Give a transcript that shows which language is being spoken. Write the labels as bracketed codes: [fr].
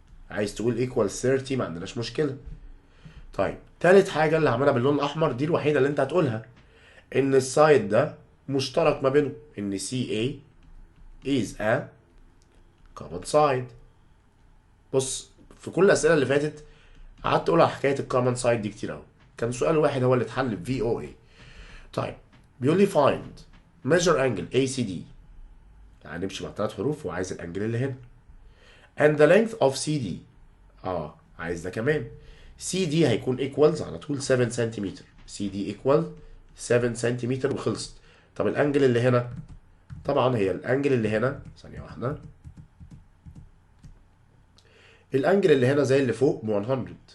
[ar] عايز تقول equal 30 ما عندناش مشكلة. طيب تالت حاجة اللي هعملها باللون الأحمر دي الوحيدة اللي أنت هتقولها، إن السايد ده مشترك ما بينهم، إن [en] CA is a common side. [ar] بص في كل الأسئلة اللي فاتت قعدت أقول على حكاية الكومن سايد دي كتير أوي، كان سؤال واحد هو اللي اتحل ب VOA. طيب بيقول لي [en] find measure angle ACD، [ar] يعني نمشي مع 3 حروف وعايز الانجل اللي هنا. [en] and the length of CD، عايز ده كمان. [ar] CD هيكون equals على طول 7 سنتيمتر، CD equal 7 سنتيمتر وخلصت. طب الانجل اللي هنا، طبعا هي الانجل اللي هنا، ثانية واحدة، الانجل اللي هنا زي اللي فوق ب 100.